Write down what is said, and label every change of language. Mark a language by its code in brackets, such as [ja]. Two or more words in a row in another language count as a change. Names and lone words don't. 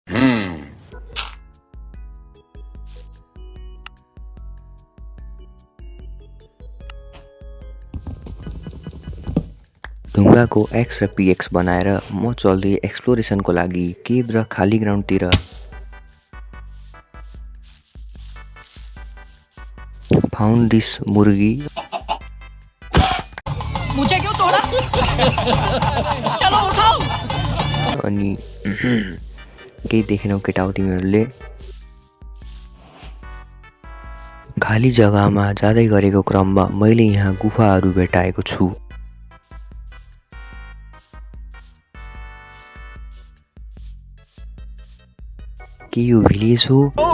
[ne] ढुङ्गाको एक्स र पिएक्स बनाएर म चल्दै एक्सप्लोरेसनको लागि केभ र खाली ग्राउन्डतिर। [en] found this मुर्गी। [hi] मुझे क्यों तोड़ा? चलो उठाओ। [ne] अनि केही देखेनौ केटा हो तिमीहरूले? खाली जग्गामा जाँदै गरेको क्रममा मैले यहाँ गुफाहरू भेटाएको छु। के यो भिलेज हो?